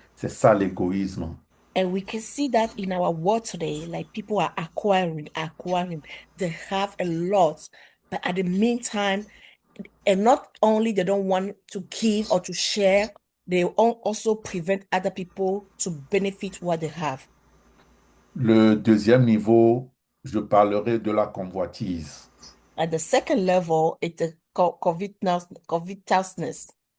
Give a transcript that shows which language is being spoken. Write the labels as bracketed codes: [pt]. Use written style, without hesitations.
[fr] C'est ça l'égoïsme. [en] And we can see that in our world today, like people are acquiring. They have a lot, but at the meantime, and not only they don't want to give or to share, they also prevent other people to benefit what they have. [fr] Le deuxième niveau, je parlerai de la convoitise. [en] At the second level, it's a covetousness.